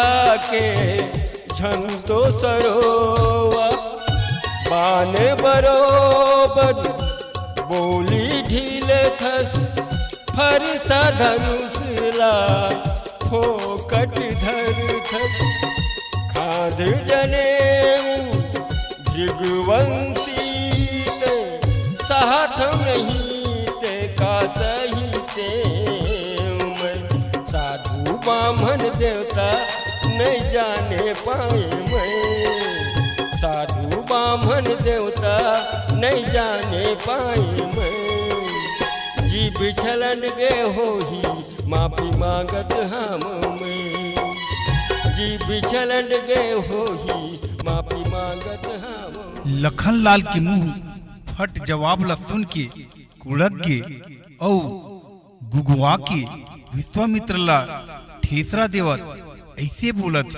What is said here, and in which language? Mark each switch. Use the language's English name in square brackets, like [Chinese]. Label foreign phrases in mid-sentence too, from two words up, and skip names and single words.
[Chhattisgarhi] के झंतो सरोवा पान बरोबर बोली ढील थस फरसा धनुषला फोकट धर थस खाद जने भृगवंशी साथ नहीं ते का सही साधु बामन देवता नहीं जाने पाए मैं साधु बामन देवता नहीं जाने पाए मैं जीभ छलन गे हो ही माफी मांगत हम मैं जीभ छलन गे हो ही माफी मांगत हम। लखन लाल के मुंह फट जवाब ला सुन के कुड़क गे औ गुगुआ के विश्वामित्र ला ठेसरा देवत ऐसे बोला थे।